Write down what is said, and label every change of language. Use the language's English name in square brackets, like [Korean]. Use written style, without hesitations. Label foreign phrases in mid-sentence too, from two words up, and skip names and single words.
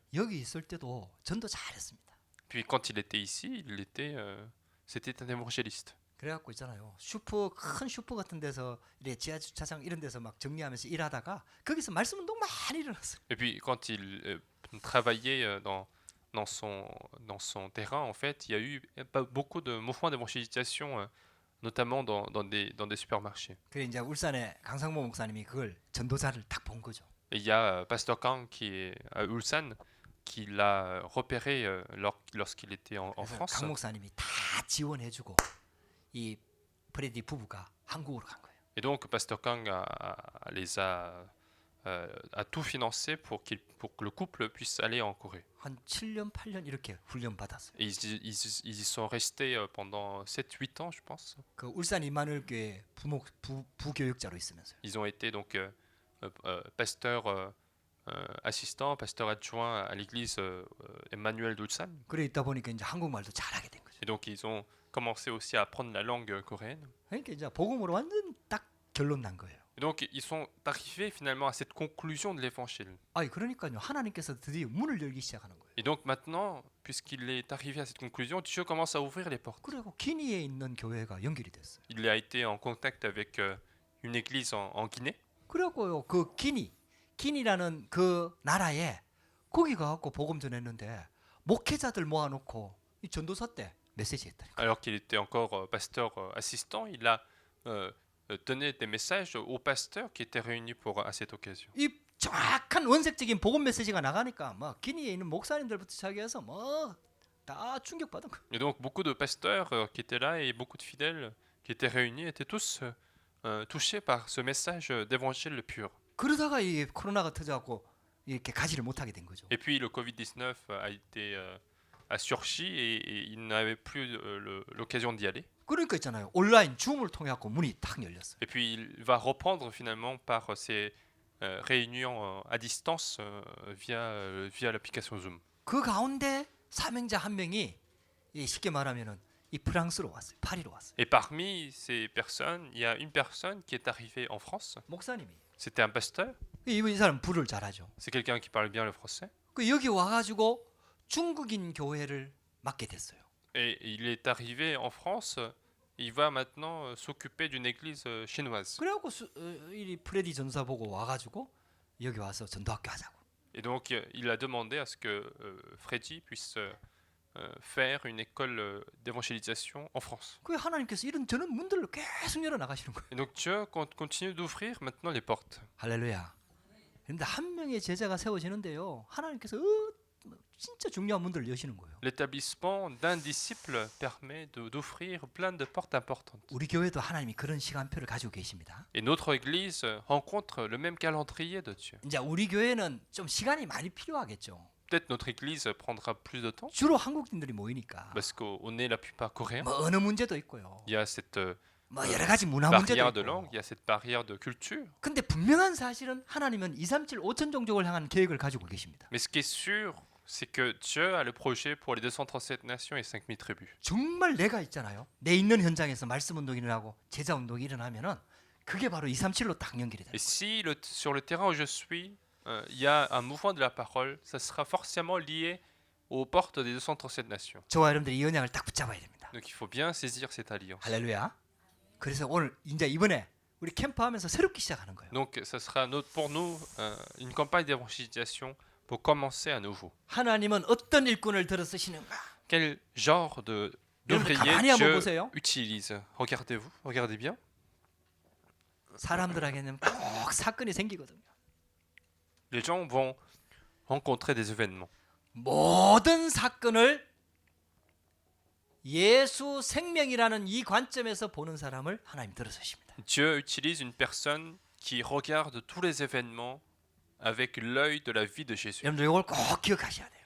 [Korean] 여기 있을 때도 전도 잘했습니다. [French] Puis quand il était ici, c'était un évangéliste. [Korean] 그래갖고 있잖아요. 큰 슈퍼 같은 데서 이래 지하 주차장 이런 데서 막 정리하면서 일하다가 거기서 말씀 운동 많이 일어났어요. [French] Et puis quand il travaillait dans son terrain, en fait, il y a eu pas beaucoup de mouvements d'évangélisation, notamment dans des supermarchés. [Korean] 그래 이제 울산에 강상모 목사님이 그걸 전도자를 딱 본 거죠. [French] Et il y a Pasteur Kang qui est à Ulsan qui l'a repéré lorsqu'il était en [Korean] 그래서 [French] France. [Korean] 강 목사님이 다 지원해주고 이 프레디 부부가 한국으로 간 거예요. [French] Et donc Pasteur Kang a tout financé pour que le couple puisse aller en Corée. [Korean] 한 7년, 8년 이렇게 훈련 받았어요. [French] Et ils y sont restés pendant 7-8 ans, je pense. [Korean] 그 울산 이마누엘 교회 부교육자로 있으면서요. [French] Ils ont été donc pasteur assistant, pasteur adjoint à l'église Emmanuel d'Ulsan. [Korean] 그래 있다 보니까 이제 한국말도 잘하게 된 거죠. [French] Et donc ils ont commencé aussi à apprendre la langue coréenne. [Korean] 그러니까 이제 복음으로 완전 딱 결론 난 거예요. [French] Et donc ils sont arrivés finalement à cette conclusion de l'évangile. [Korean] 아니 그러니까요. 하나님께서 드디어 문을 열기 시작하는 거예요. [French] Et donc maintenant, puisqu'il est arrivé à cette conclusion, Dieu commence à ouvrir les portes. [Korean] 그리고 기니에 있는 교회가 연결이 됐어요. [French] Il a été en contact avec une église en Guinée. [Korean] 그래갖고요. 그 기니라는 그 나라에 거기 가갖고 복음 전했는데 목회자들 모아놓고 이 전도사 때 메시지 했다니까. [French] Alors qu'il était encore pasteur assistant, il a donné des messages aux pasteurs qui étaient réunis à cette occasion. [Korean] 이 정확한 원색적인 복음 메시지가 나가니까 막 기니에 있는 목사님들부터 시작해서 뭐 다 충격받은 거예요. [French] Et donc beaucoup de pasteurs qui étaient là et beaucoup de fidèles qui étaient réunis étaient tous touchés par ce message d'évangile pur. [Korean] 그러다가 이 코로나가 터져갖고 이렇게 가지를 못하게 된 거죠. [French] Et puis le Covid-19 a surgi et il n'avait plus l'occasion d'y aller. [Korean] 그러니까 있잖아요. 온라인 줌을 통해 갖고 문이 탁 열렸어요. [French] Et puis il va reprendre finalement par ces réunions à distance via l'application Zoom. [Korean] 그 가운데 사명자 한 명이 쉽게 말하면은 이 프랑스로 왔어요. 파리로 왔어요. [French] Et parmi ces personnes, il y a une personne qui est arrivée en France. [Korean] 목사님이. [French] C'était un pasteur. [Korean] 이 사람 불을 잘하죠. [French] C'est quelqu'un qui parle bien le français. [Korean] 그 여기 와가지고 중국인 교회를 맡게 됐어요. [French] Et il est arrivé en France. Il va maintenant s'occuper d'une église chinoise. [Korean] 그래갖고 이 프레디 전사 보고 와가지고 여기 와서 전도학교 하자고. [French] Et donc il a demandé à ce que Freddy puisse faire une école d'évangélisation en France. [Korean] 그 하나님께서 이런 저는 문들을 계속 열어 나가시는 거예요. [French] Et donc Dieu continue d'ouvrir maintenant les portes. [Korean] 할렐루야. 그런데 한 명의 제자가 세워지는데요. 하나님께서 진짜 중요한 문들을 여시는 거예요. [French] L'établissement d'un disciple permet d'ouvrir plein de portes importantes. [Korean] 우리 교회도 하나님이 그런 시간표를 가지고 계십니다. [French] Et notre église rencontre le même calendrier de Dieu. [Korean] 이제 우리 교회는 좀 시간이 많이 필요하겠죠. [French] Peut-être notre église prendra plus de temps [Korean] 주로 한국인들이 모이니까. [French] parce qu'on est la plupart coréens. [Korean] 뭐 언어 문제도 있고요. [French] Il y a cette [Korean] 뭐 여러 가지 문화 문제도 [French] barrière de [Korean] 있고. [French] langue, il y a cette barrière de culture. [Korean] 근데 분명한 사실은 하나님은 237 5천 종족을 향한 계획을 가지고 계십니다. [French] Mais ce qui est sûr, c'est que Dieu a le projet pour les 237 nations et 5000 tribus. [Korean] 정말 내가 있잖아요. 내 있는 현장에서 말씀 운동이 일어나고 제자 운동이 일어나면은 그게 바로 237로 딱 연결이 돼요. [French] Et si sur le terrain où je suis, il y a un mouvement de la parole, ça sera forcément lié aux portes des 237 nations. [Korean] 저와 여러분들이 이 언약을 딱 붙잡아야 됩니다. [French] Donc il faut bien saisir cette alliance. [Korean] 할렐루야. 그래서 오늘 이제 이번에 우리 캠프하면서 새롭게 시작하는 거예요. [French] Donc, ça sera pour nous une campagne d'évangélisation pour commencer à nouveau. [Korean] 하나님은 어떤 일꾼을 들어 쓰시는가? [French] Quel genre [Korean] 여러분 [French] d'ouvrier [Korean] 가만히 한번 [French] Dieu [Korean] 보세요. [French] utilise? Regardez-vous, regardez bien. [Korean] 사람들에게는 꼭 사건이 생기거든요. [French] Les gens vont rencontrer des événements. [Korean] 모든 사건을 예수 생명이라는 이 관점에서 보는 사람을 하나님 들어 쓰십니다. [French] Dieu utilise une personne qui regarde tous les événements avec l'œil de la vie de Jésus. [Korean] 여러분들 이걸 꼭 기억하셔야 돼요.